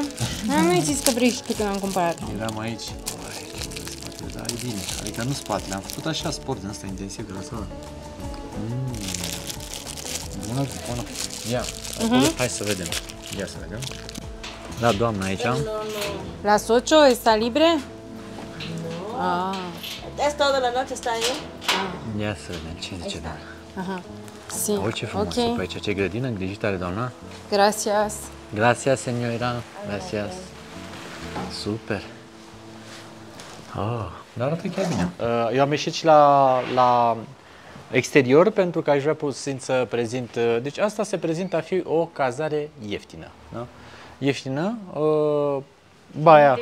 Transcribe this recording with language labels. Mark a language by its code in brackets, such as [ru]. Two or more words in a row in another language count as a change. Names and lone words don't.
[ro] Nu-i zis că vrei și tu când am cumpărat. Eram aici. Spatele, dar e bine. Adică nu spatele, am făcut așa sport din asta intensiv grăsoară. Bună, bună. Ia, hai să vedem. Ia să vedem. Da, doamna aici. [es] Las 8 está libre? Ah. ¿Es toda la noche está ahí? [ro] Ia să vedem ce zice doamna. [es] Aha. Sí. [ro] Uite ce frumos e pe aici, ce grădină îngrijită are doamna. [es] Gracias. Gracias, señora. Gracias. [ro] Super. Dar arată chiar bine. Eu am ieșit și la exterior pentru că aș vrea puțin să prezint. Deci asta se prezintă a fi o cazare ieftină. Da? Ieftină. Baia.